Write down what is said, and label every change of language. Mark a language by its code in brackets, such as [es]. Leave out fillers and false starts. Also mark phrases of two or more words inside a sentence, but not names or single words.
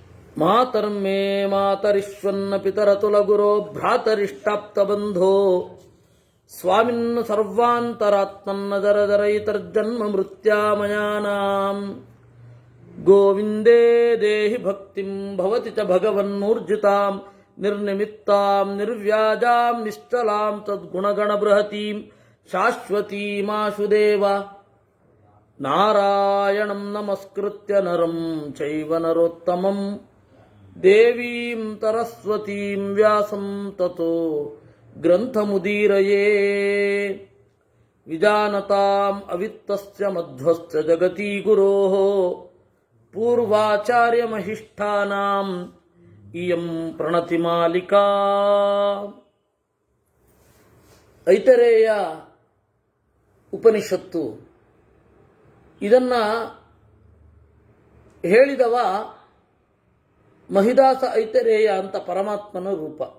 [sa] ಮಾತರ್ಮೇ ಮಾತರಿಶ್ವನ್ನ ಪಿತರತುಲ ಗುರೋ ಭ್ರಾತರಿಷ್ಟಾಪ್ತಬಂಧೋ ಸ್ವಾಮಿನ್ ಸರ್ವಾಂತರಾತ್ಮನ್ನ ದರದರೈತರ್ಜನ್ಮ ಮೃತ್ಯಾಮಯಾನಾಂ ಗೋವಿಂದೇ ದೇಹಿ ಭಕ್ತಿಂ ಭವತಿ ಚ ಭಗವನ್ನೂರ್ಜಿತಾಂ ನಿರ್ನಿಮಿತ್ತಾಂ ನಿರ್ವ್ಯಾಜಾಂ ನಿಶ್ಚಲಾಂ ತದ್ಗುಣಗಣ ಬೃಹತೀಂ ಶಾಶ್ವತೀಮಾಶುದೇವ ನಾರಾಯಣಂ ನಮಸ್ಕೃತ್ಯ ನರಂ ಚೈವ ನರೋತ್ತಮಂ ದೇವೀಂ ಸರಸ್ವತೀಂ ವ್ಯಾಸಂ ತತೋ ಗ್ರಂಥಮುದೀರಯೇ ವಿಜಾನತಾಂ ಅವಿತ್ತಸ್ಯ ಮಧ್ವಸ್ಯ ಜಗತಿ ಗುರೋಃ ಪೂರ್ವಾಚಾರ್ಯಮಹಿಷ್ಠಾನಾಂ ಇಯಂ ಪ್ರಣತಿಮಾಲಿಕಾ. [kn] ಐತರೇಯ ಉಪನಿಷತ್ತು ಇದನ್ನ ಹೇಳಿದವ ಮಹಿದಾಸ ಐತರೇಯ ಅಂತ ಪರಮಾತ್ಮನ ರೂಪ.